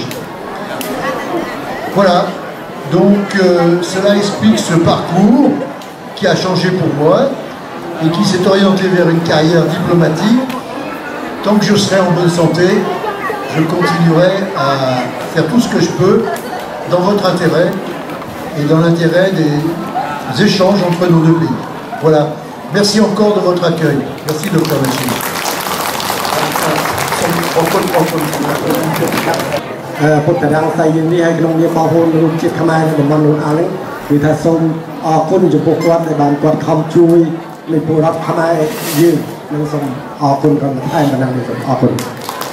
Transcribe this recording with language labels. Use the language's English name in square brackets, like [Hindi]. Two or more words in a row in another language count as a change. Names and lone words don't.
[French] Voilà, donc cela explique ce parcours qui a changé pour moi et qui s'est orienté vers une carrière diplomatique. Tant que je serai en bonne santé, je continuerai à faire tout ce que je peux dans votre intérêt et dans l'intérêt des échanges entre nos deux pays. Voilà. Merci encore de votre accueil. Merci, Dr. Machine. [Khmer] ពុទ្ធរាងសៃយើងនេះហើយក្នុងនាមបងប្អូនមនុស្សជាតិខ្មែរនៅតំបន់នោះអានេះគឺថាសូមអរគុណចំពោះគាត់ដែលបានគាត់ខំជួយនៃពលរដ្ឋខ្មែរយើងនឹងសូមអរគុណគាត់បន្ថែមបណ្ដឹងនេះសូមអរគុណ